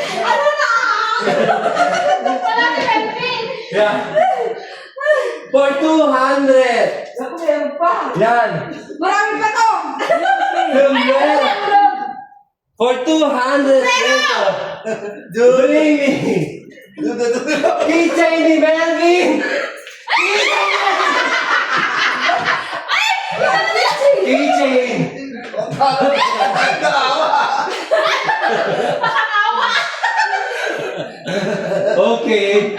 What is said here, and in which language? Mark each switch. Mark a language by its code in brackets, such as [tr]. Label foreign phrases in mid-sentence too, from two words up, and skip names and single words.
[tl] Wala ni Melvin. [en] Yeah. For 200. [tl] Ako meron pa. Yan. Marami pa to. [en] Silver. For 200 pesos. Bring me. [tl] Keychain ni Melvin. Keychain. Okay.